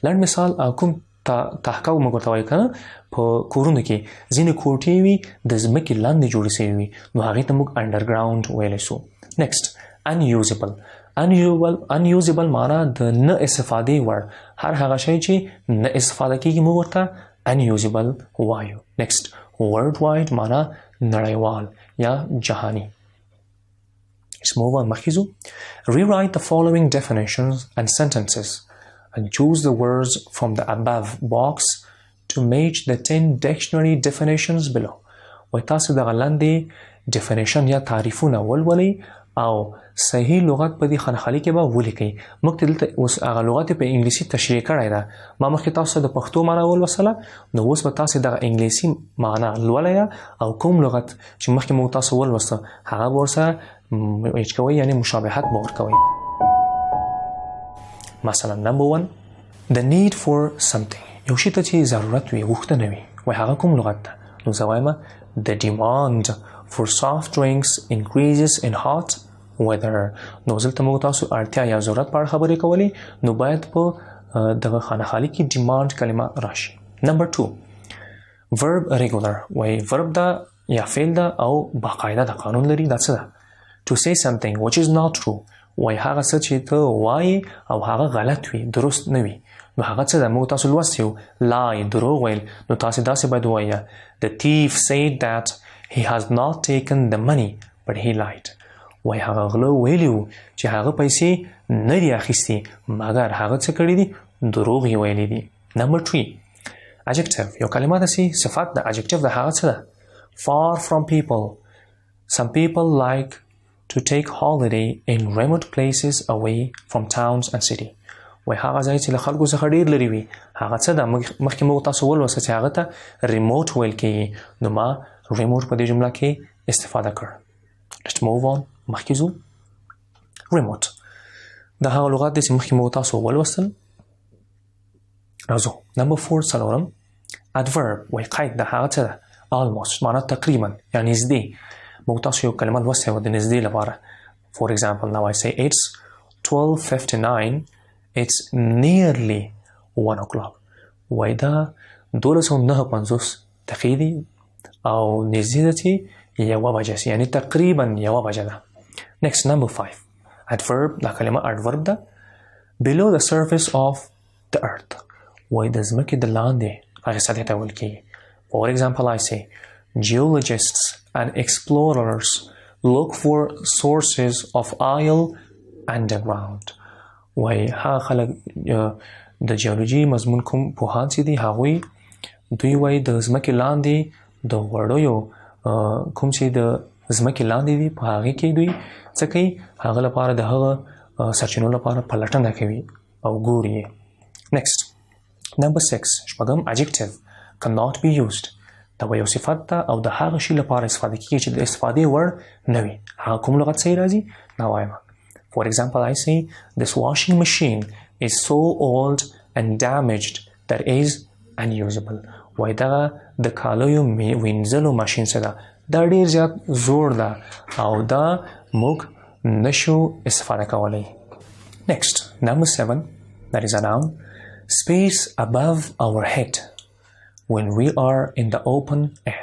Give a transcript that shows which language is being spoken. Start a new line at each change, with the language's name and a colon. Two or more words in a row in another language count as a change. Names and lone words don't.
Pashto: لنډ مثال کوم تحقاق موږ ورته وایو که نه، په کورونو کې ځینې کوټې وي د ځمکې لاندې جوړې شوي وي نو هغې ته موږ انډرګراوند ویلی سو. نیکسټ unusable معنا د نه استفادې وړ، هر هغه شی چې نه استفاده کیږي موږ ورته unusable وایو. نیکسټ worldwide معنا نړیوال یا جهانی.
English: Let's move on.
Pashto: مخکې ځو.
English: Rewrite the following definitions and sentences and choose the words from the above box to match the 10 dictionary definitions below.
Pashto: وای تاسو دغه لاندې definition یا تعریفونه ولولئ او صحیح لغت په دې خانخالي کې به ولیکئ. موږ دلته اوس هغه لغت په انګلیسي تشریح کړی ده، ما مخکې تاسو د پښتو معنا ولوستله، نو اوس به تاسو دغه انګلیسي معنا لولئ او کوم لغت چې مخکې موږ تاسو ولوسته هغه به ورسره ایج کوئ، یعنی مشابهت به ورکوئ. مثلا نمبر
English: 1 the need for something،
Pashto: یو شي ته چې ضرورت وي، غوښتنه وي، وای هغه کوم لغت ده؟ نو زه وایم
English: the demand for soft drinks increases in hot weather.
Pashto: نو دلته موږ تاسو اړتیا یا ضرورت په اړه خبرې کولې، نو باید په دغه خانخالي کې demand کلمه راشي. نمبر 2
English: verb regular،
Pashto: وای verb ده یا فعل ده او باقاعده د قانون لري. دا څه ده؟
English: to say something which is not true،
Pashto: وای هغه څه چې ته وایې او هغه غلط وي، درست نه وي، نو هغه څه ده؟ موږ تاسو لوستی یو
English: lie،
Pashto: دروغ ویل، نو تاسو داسې باید ووایه
English: the thief said that he has not taken the money but he lied،
Pashto: وای هغه غله ویلی و چې هغه پیسې نه دي اخیستي مګر هغه څه کړي دي؟ دروغ یې ویلی دي. نمبر 3 adjective، یو کلمه داسې صفت ده، adjective ده هغه څه ده؟
English: far from people، some people like to take holiday in remote places away from towns and city،
Pashto: وای هغه ځای چې له خلکو څخه ډیر لري وي هغه څه ده؟ مخکې موږ تاسو ولوسته چې هغه ته ریموټ ویل کېږي، نو ما ریموټ په دې جمله کې استفاده کړ.
English: Let's move on.
Pashto: مخکې ځو. ریموټ دا هغه لغات دی چې مخکې موږ تاسو ولوستل. راځو. نمبر 4 څلورم adverb، وای قید ده هغه څه ده؟ almost معنا تقریبا یا نږدې. موږ تاسو یو کلمه لوستې وه د نږدې لپاره.
English: For example, now I say it's 12:59. It's nearly 1 o'clock.
Pashto: وای دا 12:59 تقیدي او نږدې ده چې 1 بجه سي یعنی تقریبا 1 بجه ده.
English: Next, number 5. Adverb.
Pashto: دا کلمه
English: adverb ده. Below the surface of the earth.
Pashto: وای د ځمکې د لاندې هغې سطحې ته ویل کېږي.
English: For example, I say geologists and explorers look for sources of oil underground.
Pashto: وای هغه خلک د جیولوژي مضمون کوم پوهان چې دي هغوی دوی وای د ځمکې لاندې د وړیو کوم چې د ځمکې لاندې دي په هغې کې دوی څه کوي هغه لپاره د هغه سرچینو لپاره پلټنه کوي او ګوري یې.
English: Next, number 6. شپږم adjective cannot be used.
Pashto: دا یو صفت ده او د هغه شي لپاره استفاده کېږي چې د استفادې وړ نه وي. هغه کوم لغت صحیح راځي دا وایم.
English: For example, I say this washing machine is so old and damaged that is unusable.
Pashto: وای دغه د کالیو وینځلو ماشین څه ده دا ډېر زیات زوړ ده او دا موږ نشو استفاده کولی.
English: Next, number 7. That is a noun. Space above our head when we are in the open air.